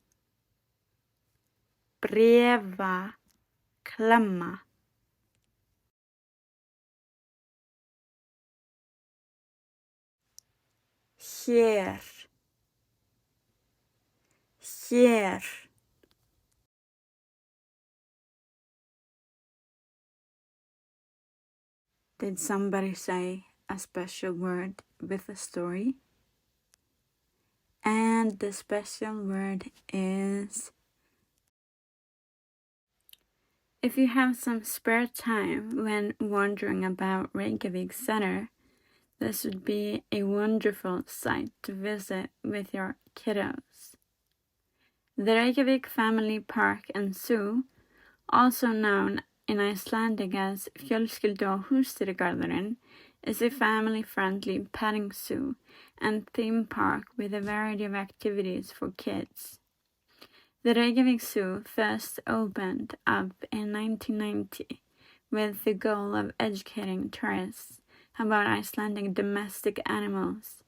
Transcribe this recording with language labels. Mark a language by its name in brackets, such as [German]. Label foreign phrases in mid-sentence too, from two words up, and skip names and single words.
[Icelandic] Breva, klemma. Hér, hér. [English] Did somebody say a special word with a story? And the special word is... If you have some spare time when wandering about Reykjavik Center, this would be a wonderful site to visit with your kiddos. The Reykjavik Family Park and Zoo, also known in Icelandic as Fjölskyldu- og húsdýragarðurinn, is a family-friendly petting zoo and theme park with a variety of activities for kids. The Reykjavik Zoo first opened up in 1990 with the goal of educating tourists about Icelandic domestic animals.